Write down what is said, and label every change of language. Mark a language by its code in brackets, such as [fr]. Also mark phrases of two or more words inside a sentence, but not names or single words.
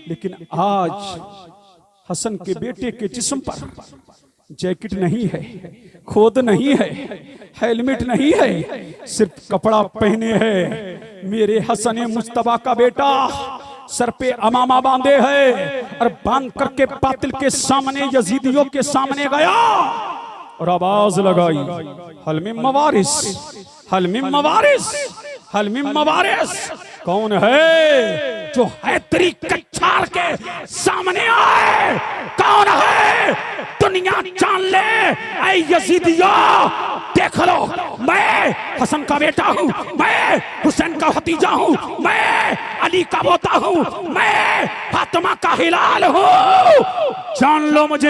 [hi] लेकिन आज हसन के बेटे के जिस्म पर जैकेट नहीं है, खोद नहीं है, हेलमेट नहीं है, सिर्फ कपड़ा पहने हैं। मेरे हसन मुस्तफा का बेटा सर पे अमामा बांधे है और बांध करके बातिल के सामने, यजीदियों के सामने गया और आवाज लगाई, [ar] هل من مبارز، هل من مبارز، هل من مبارز. [hi] कौन है जो हैदरी कच्छार के सामने आए? कौन है? दुनिया जान ले, ऐ यजीदिया देख लो, मैं हसन का बेटा हूँ, मैं हुसैन का भतीजा हूँ, मैं अली का पोता हूँ, मैं फातिमा का हिलाल हूँ, जान लो मुझे।